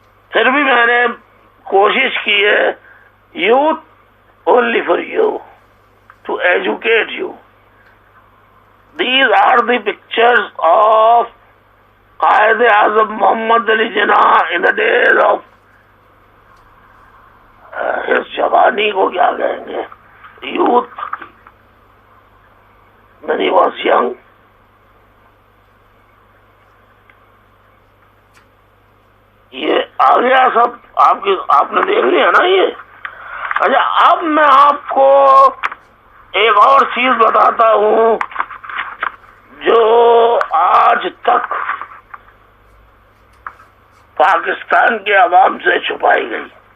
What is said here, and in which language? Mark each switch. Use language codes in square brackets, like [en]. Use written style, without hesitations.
[ur] پھر بھی میں نے کوشش کی ہے، [en] Youth only for you, to educate you. These are the pictures of Quaid Azam Muhammad Ali Jinnah in the days of his [ur] جوانی کو کیا کہیں گے، [en] Youth, when he was young. [ur] یہ آ گیا سب آپ نے دیکھ لیا نا یہ. اچھا، اب میں آپ کو ایک اور چیز بتاتا ہوں جو آج تک پاکستان کے عوام سے چھپائی گئی.